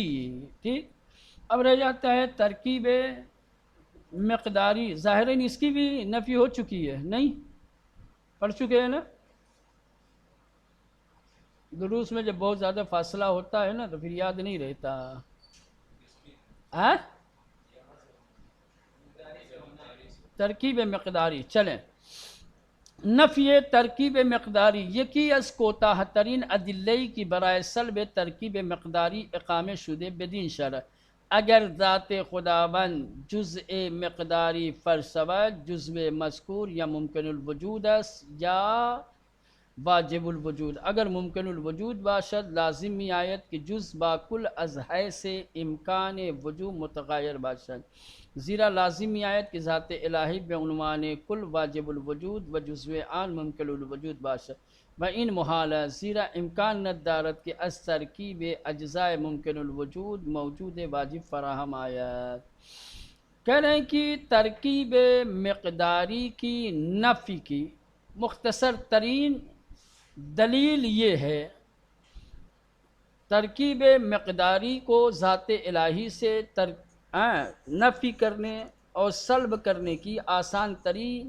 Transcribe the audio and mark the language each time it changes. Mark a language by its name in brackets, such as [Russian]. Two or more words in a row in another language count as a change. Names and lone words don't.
[Urdu] ٹھیک، اب رہ جاتا ہے ترکیب مقداری۔ ظاہراً اس کی بھی نفی ہو چکی ہے، نہیں پڑھ چکے ہیں نا؟ دروس میں جب بہت زیادہ فاصلہ ہوتا ہے نا تو پھر یاد نہیں رہتا۔ ترکیب مقداری، چلیں [Persian] نفی ترکیب مقداری یکی از کوتاه ترین ادله‌ای که برای سلب ترکیب مقداری اقامه شده بدین شرط اگر ذات خداوند جزء مقداری فرض شود جزء مذکور یا ممکن الوجود است یا واجب الوجود۔ اگر ممکن الوجود باشد لازم می آید کہ جز با کل از حیث امکان وجود متغیر باشد، زیرا لازم می آید کہ ذات الہی به عنوان کل واجب الوجود و جزء آن ممکن الوجود باشد و این محال است، زیرا امکان ندارد کہ از ترکیب اجزاء ممکن الوجود موجود واجب فراہم آید۔ [Urdu] کہہ رہے ہیں کہ ترکیب مقداری کی نفی کی مختصر ترین دلیل یہ ہے، ترکیب مقداری کو ذات الہی سے نفی کرنے اور سلب کرنے کی آسان ترین